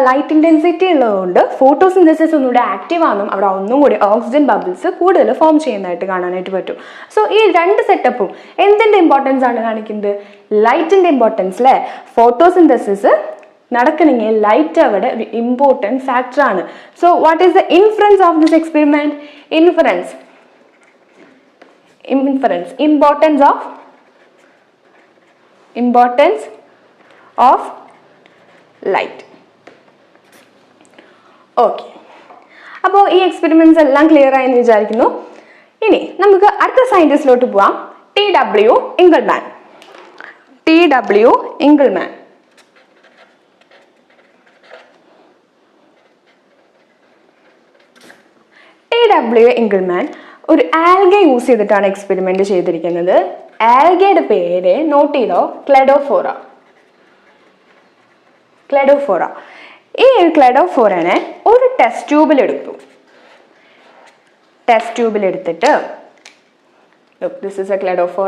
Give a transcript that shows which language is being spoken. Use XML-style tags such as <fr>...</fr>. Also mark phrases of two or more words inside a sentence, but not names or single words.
<en>light intensity</en> <ml>ഉള്ളതുകൊണ്ട് ഫോട്ടോസിന്തസിസ് ഒന്നുകൂടെ ആക്റ്റീവ് ആണെന്നും അവിടെ ഒന്നും കൂടി</ml> <en>oxygen bubbles</en> <ml>കൂടുതൽ ഫോം ചെയ്യുന്നതായിട്ട് കാണാനായിട്ട് പറ്റും. സോ ഈ 2 സെറ്റപ്പും എന്തിൻ്റെ ഇമ്പോർട്ടൻസ് ആണ് കാണിക്കുന്നത്? ലൈറ്റിൻ്റെ ഇമ്പോർട്ടൻസ് അല്ലേ? ഫോട്ടോസിന്തസിസ് നടക്കണമെങ്കിൽ ലൈറ്റ് അവിടെ ഒരു</ml> <en>important factor</en> <ml>ആണ്.</ml> <en>So what is the inference of this experiment? importance of light.</en> <ml>ഓക്കെ, അപ്പോൾ ഈ എക്സ്പെരിമെന്റ്സ് എല്ലാം ക്ലിയർ ആയെന്ന് വിചാരിക്കുന്നു. ഇനി നമുക്ക് അടുത്ത സയന്റിസ്റ്റിലോട്ട് പോവാം. TW Engelmann. Engelmann ഒരു ആൽഗ യൂസ് ചെയ്തിട്ടാണ് എക്സ്പെരിമെന്റ് ചെയ്തിരിക്കുന്നത്. ആൽഗയുടെ പേര് നോട്ട് ചെയ്തോ? ക്ലെഡോഫോറ. ഈ ക്ലെഡോഫോറനെ ഒരു</ml> <en>test tube-il</en> <ml>എടുത്തിട്ട്</ml> <en>this is a Cladophora.</en>